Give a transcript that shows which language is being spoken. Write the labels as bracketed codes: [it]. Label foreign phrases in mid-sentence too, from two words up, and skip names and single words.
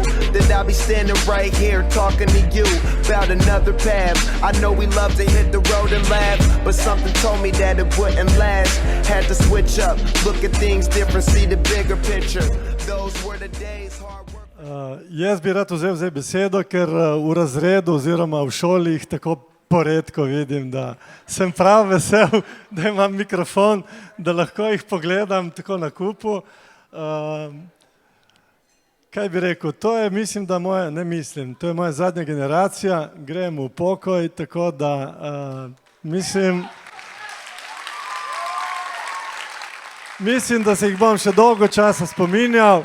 [en] That I'll be standing right here talking to you about another path. I know we love to hit the road and laugh, but something told me that it wouldn't last. Had to switch up, look at things different, see the bigger picture. Those were the days, hard work. [sl] Jaz bi rad vzel zdaj besedo, ker v razredu oziroma v šoli jih tako poredko vidim, da sem prav vesel, da imam mikrofon, da lahko jih pogledam tako na kupu. Kaj bi rekel, to je, mislim, da moja, ne mislim, to je moja zadnja generacija, grem v pokoj, tako da mislim, da se jih bom še dolgo časa spominjal.